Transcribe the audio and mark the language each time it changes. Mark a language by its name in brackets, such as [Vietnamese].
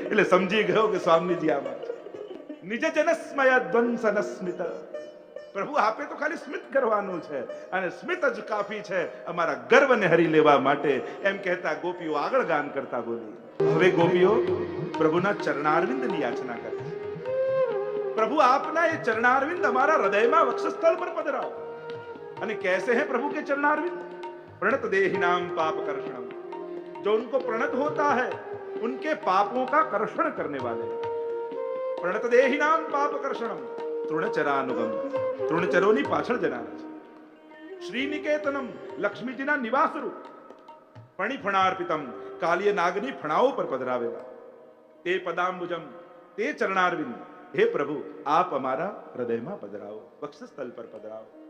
[Gujarati] એટલે સમજી ગયો કે સ્વામીજી આમાં નિજ જનસ્મય ધ્વંસન સ્મિત. પ્રભુ આપે તો ખાલી સ્મિત કરવાનું છે અને સ્મિત જ કાફી છે અમારા ગર્વને હરી લેવા માટે. એમ કહેતા ગોપીઓ આગળ ગાન કરતા બોલી. હવે ગોપીઓ પ્રભુના ચરણારવિંદની યાચના કરે છે. [Hindi] प्रभु आपना ये चरणारविंद हमारा हृदय में वक्षस्थल पर पधराओ. અને कैसे है प्रभु के चरणारविंद? [Sanskrit] प्रणत देहि नाम पाप कर्षणम. [Hindi] जो उनको प्रणत होता है उनके पापों का कर्षण करने वाले हैं. [Sanskrit] प्रणत देहि नाम पाप कर्षणम तृणचरानुगम. [Gujarati] तृणचरोની પાછળ જનારા છે. શ્રી નિકેતનમ લક્ષ્મીજીના નિવાસ રૂપ. ફણિફણાર્પિતમ કાલિય નાગની ફણાઓ પર પધરાવેલા. તે પદાંબુજમ, તે ચરણારવિંદ. હે પ્રભુ, આપ અમારા હૃદયમાં પધરાવો, વક્ષસ્થલ પર પધરાવો.